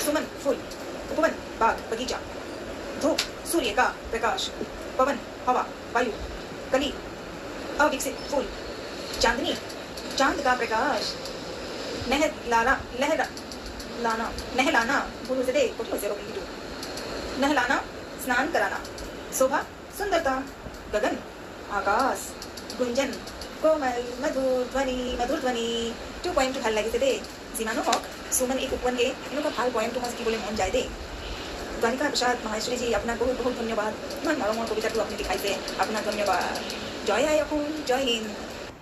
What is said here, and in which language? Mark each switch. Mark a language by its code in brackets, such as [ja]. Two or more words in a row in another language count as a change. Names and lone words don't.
[hi] सुमन फूल, उपवन बाग बगीचा, धूप सूर्य का प्रकाश, पवन हवा वायु, कली अविकसित फूल, चांदनी चांद का प्रकाश, नहलाना स्नान कराना, शोभा सुंदरता, गगन आकाश, गुंजन कोमल मधुर ध्वनि 2.2 [as] ভাল লাগিছে দে যিমানো হওক সুমন [hi] एक उपवन के [as] এনেকুৱা ভাল পয়েম তোমাক শিকিবলৈ মন যায় দে। দ্বারিকা প্রসাদ মাহেশ্বরী জি আপনার বহুত ধন্যবাদ। ইমান মৰমৰ কবিতাটো আপুনি দেখাইছে। আপোনাক ধন্যবাদ। জয় আই অসম, জয় হিন্দ।